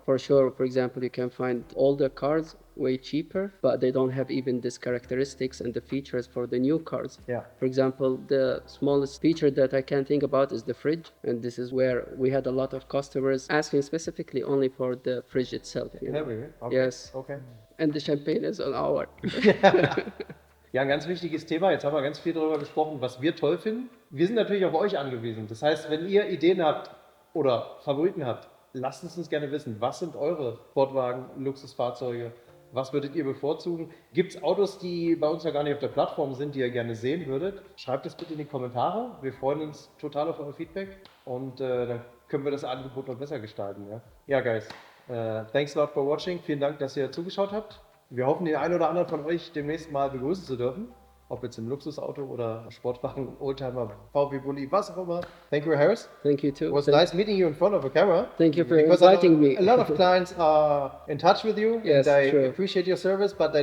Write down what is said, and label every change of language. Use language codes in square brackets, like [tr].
[en] For sure, for example, you can find older cars way cheaper, but they don't have even these characteristics and the features for the new cars. Yeah. For example, the smallest feature that I can think about is the fridge. And this is where we had a lot of customers asking specifically only for the fridge itself. You know? Have we? Okay. Yes. Okay. And the champagne is on our. [de] Ja, ein ganz wichtiges Thema. Jetzt haben wir ganz viel darüber gesprochen, was wir toll finden. Wir sind natürlich auf euch angewiesen. Das heißt, wenn ihr Ideen habt oder Favoriten habt, lasst es uns gerne wissen. Was sind eure Sportwagen, Luxusfahrzeuge? Was würdet ihr bevorzugen? Gibt es Autos, die bei uns ja gar nicht auf der Plattform sind, die ihr gerne sehen würdet? Schreibt es bitte in die Kommentare. Wir freuen uns total auf euer Feedback und dann können wir das Angebot noch besser gestalten. [en] Ja, guys. Thanks a lot for watching. [de] Vielen Dank, dass ihr zugeschaut habt. Wir hoffen, den einen oder anderen von euch demnächst mal begrüßen zu dürfen. Ob jetzt im Luxusauto oder Sportwagen, Oldtimer, VW Bulli, was auch immer. [en] Thank you, Harris. Thank you too. It was nice meeting you in front of a camera. Thank you for Because I know inviting me. A lot of clients are in touch with you Yes, and I true. appreciate your service, but they